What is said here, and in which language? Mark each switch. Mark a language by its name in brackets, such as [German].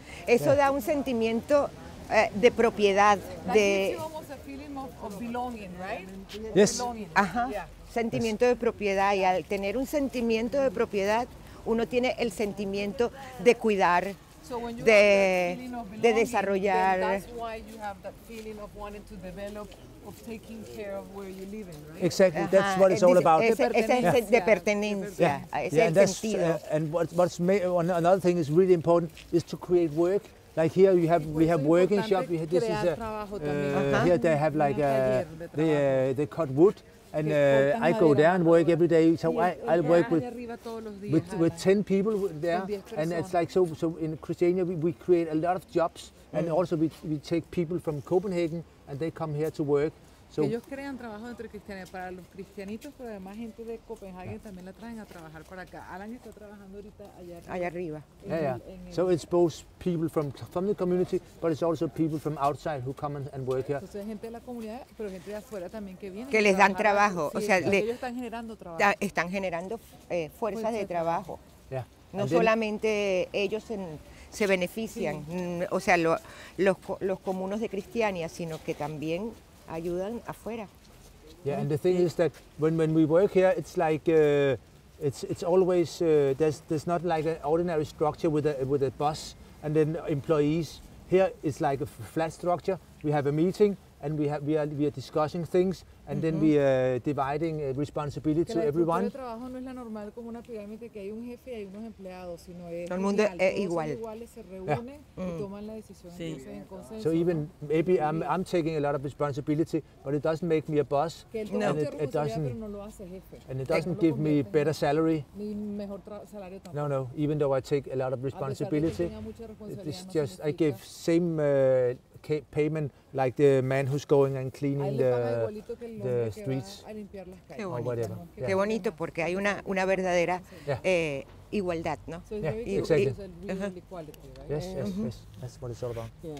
[Spanish] Eso da un sentimiento de propiedad, de... [English] Of belonging, right? Yes. Belonging. Ajá. Yeah. [Spanish] Sentimiento de propiedad, y al tener un sentimiento de propiedad, uno tiene el sentimiento de cuidar, de desarrollar. [English] That's why you have that feeling of wanting to develop, of taking care of where you're living, right? Exactly, that's what it's all about. [Spanish] Ese es de pertenencia, ese es el sentido. [English] And another thing is really important is to create work. Like here we have working shop. This is here they have like they cut wood. And I go there and work every day. So I work with 10 people there, and it's like so in Christiania we create a lot of jobs, and also we take people from Copenhagen and they come here to work. So [Spanish] ellos crean trabajo dentro de Christiania para los cristianitos, pero además gente de Copenhague también la traen a trabajar para acá. Alan está trabajando ahorita allá arriba. [English] Yeah. So it's both people from the community, but it's also people from outside who come and work here. [Spanish] Entonces gente de la comunidad, pero gente de afuera también que viene. Que les dan trabajo, sí, o sea, ellos están generando trabajo. Están generando fuerzas de trabajo. [English] Yeah. [Spanish] No solamente ellos se benefician, o sea, los comunos de Christiania, sino que también ayudan afuera. [English] Yeah, and the thing is that when we work here, it's like it's always there's not like an ordinary structure with a boss and then employees. Here it's like a flat structure. We have a meeting and we are discussing things, and then we are dividing responsibility to everyone. [Spanish] El trabajo no es la normal como una pirámide que hay un jefe y hay unos empleados, sino es todo el mundo es igual. Todos iguales se reúnen y toman la decisión en consenso. [English] So even maybe I'm taking a lot of responsibility, but it doesn't make me a boss, [Spanish] que [English] and it doesn't give me better salary. [Spanish] Ni mejor salario tampoco. [English] No, even though I take a lot of responsibility, it's just I give same payment like the man who's going and cleaning the streets or whatever. [Spanish] Qué bonito, porque hay una verdadera igualdad, ¿no? [English] Yeah, exactly. Yes, that's what it's all about.